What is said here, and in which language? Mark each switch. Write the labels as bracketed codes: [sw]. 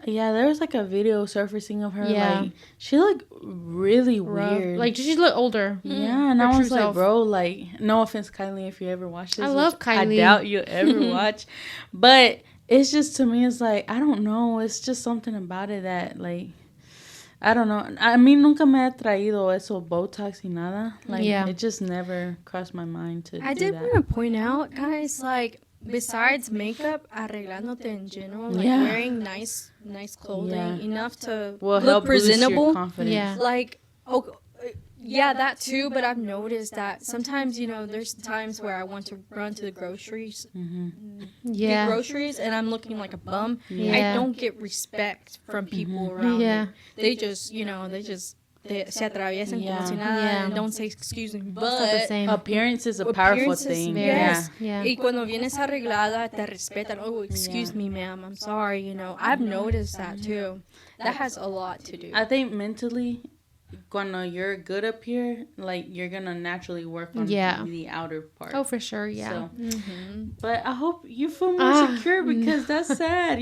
[en] Yeah, there was like a video surfacing of her. Yeah. Like, she looked really weird. Like, she looked older. Yeah, and I was like, bro, like, no offense, Kylie, if you ever watch this. I love Kylie. I doubt you'll ever watch. But it's just, to me, it's like, I don't know. It's just something about it that, like, I don't know. I mean, [es] nunca me ha traído eso, Botox y nada. [en] Like, it just never crossed my mind to do that. I did want to point out, guys, like, besides makeup, [es] arreglándote [en] in general, like wearing nice clothing, enough to look presentable. Yeah. Like, that too, but I've noticed that sometimes, you know, there's times where I want to run to the groceries, get groceries, and I'm looking like a bum. I don't get respect from people around me. They just, you know, [es] se atraviesan como si nada [en] and don't say excuse me. But appearance is a powerful thing. Yes. [es] Y cuando vienes arreglada, te respetan. [en] Oh, excuse me, ma'am. I'm sorry. You know, I've noticed that too. That has a lot to do. I think mentally, [es] cuando [en] you're good up here, like, you're gonna naturally work on the outer part. Oh, for sure, So, but I hope you feel more secure, because that's sad.